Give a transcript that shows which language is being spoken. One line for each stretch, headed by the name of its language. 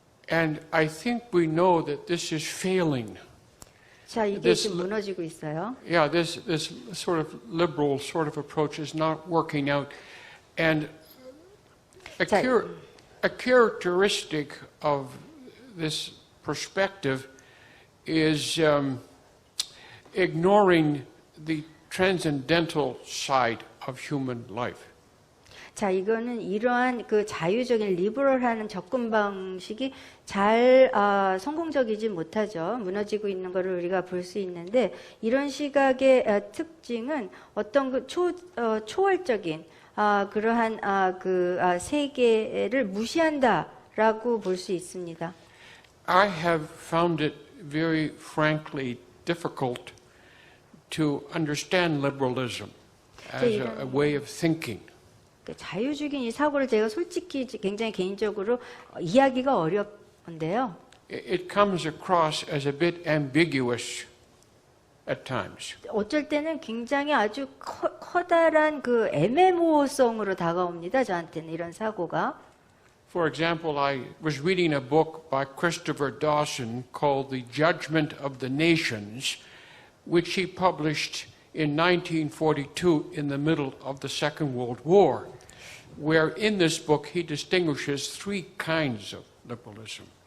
English: And I think we know that this is failing.
Korean: 자, 이게 지금 무너지고 있어요.
English: Yeah, this sort of liberal sort of approach is not working out. And a characteristic of this perspective is ignoring the transcendental side of human life.
Korean: 자, 이거는 이러한 그 자유적인 리버럴하는 접근 방식이 잘 성공적이지 못하죠. 무너지고 있는 것을 우리가 볼 수 있는데 이런 시각의 특징은 어떤 그 초월적인 그러한 세계를 무시한다라고 볼 수 있습니다.
English: I have found it very frankly difficult to understand liberalism as a way of thinking.
Korean: 자유주의적인 이 사고를 제가 솔직히 굉장히 개인적으로 이해하기가 어려운데요.
English: It comes across as a bit ambiguous at times.
Korean: 어쩔 때는 굉장히 아주 커다란 그 애매모호성으로 다가옵니다. 저한테는 이런 사고가.
English: For example, I was reading a book by Christopher Dawson called The Judgment of the Nations, which he published in 1942 in the middle of the Second World War, where in this book he distinguishes three kinds of liberalism.